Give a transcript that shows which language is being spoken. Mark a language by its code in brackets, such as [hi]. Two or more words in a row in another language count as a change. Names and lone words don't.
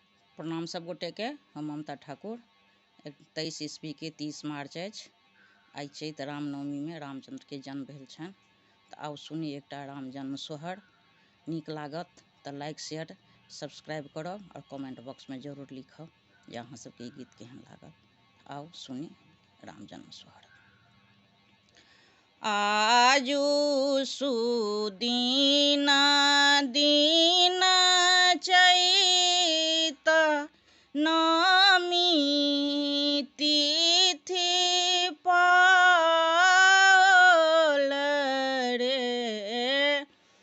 [mai] प्रणाम सब गोटे के। हम ममता ठाकुर। 23 ईस्वी के 30 मार्च अछि। आई चैत रामनवमी में रामचंद्र के जन्म भेल छनि। तऽ आउ सुनी एकटा राम जन्म सोहर। नीक लागत तऽ [en] like share subscribe [mai] करब और [en] comment box [mai] में जरूर लिखब जे अहाँ सबके ई गीत केहन लागल। आउ सुनी राम जन्म सोहर। आजू सुदीन दीन चैत नवमी तिथि पाओल रे।